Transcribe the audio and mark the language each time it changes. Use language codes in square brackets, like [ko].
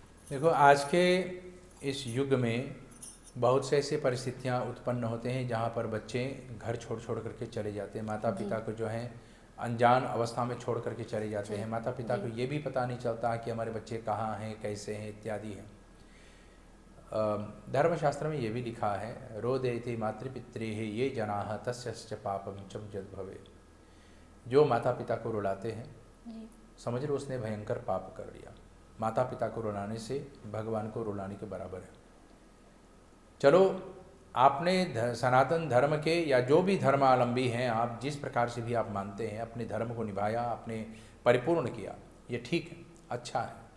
[hi] देखो, आज के इस युग में बहुत से ऐसे परिस्थितियाँ उत्पन्न होते हैं जहाँ पर बच्चे घर छोड़ छोड़ करके चले जाते हैं, माता पिता को जो है अनजान अवस्था में छोड़ करके चले जाते हैं। माता पिता को ये भी पता नहीं चलता कि हमारे बच्चे कहाँ हैं, कैसे हैं, इत्यादि हैं। धर्मशास्त्र में ये भी लिखा है, [sa] रोदेति मातृपित्रेः ये जनाः तस्यश्च पापं च यद् भवे। [hi] जो माता पिता को रुलाते हैं, समझ लो उसने भयंकर पाप कर लिया। माता पिता को रुलाने से भगवान को रुलाने के बराबर है। चलो, आपने सनातन धर्म के या जो भी धर्मावलंबी हैं, आप जिस प्रकार से भी आप मानते हैं, अपने धर्म को निभाया, आपने परिपूर्ण किया, ये ठीक है, अच्छा है।